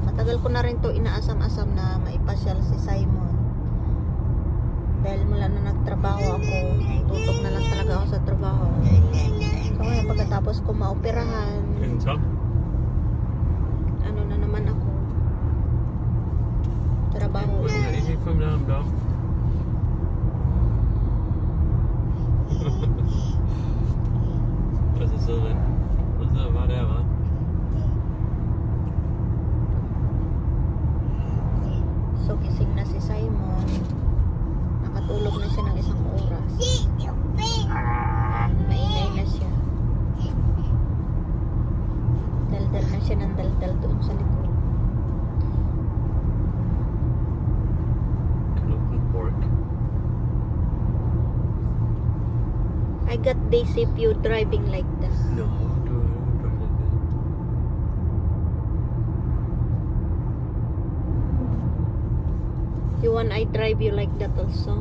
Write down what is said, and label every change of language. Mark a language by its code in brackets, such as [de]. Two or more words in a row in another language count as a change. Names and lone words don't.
[tl] Matagal ko na rin to inaasam-asam na maipasyal si Simon. Dahil mula na nagtrabaho ako, tutok na lang talaga ako sa trabaho. So ngayon pagkatapos ko maoperahan, ano na naman ako, trabaho. [de] Was ist so drin? Was war der, wa? [tl] So gising na si Simon. Nakatulog na siya ng isang oras. Maingay na siya. Daldal na siya ng daldal doon sa likod. Knuthenborg. [en] I got days if you driving like that. No, don't drive like that. You want I drive you like that also?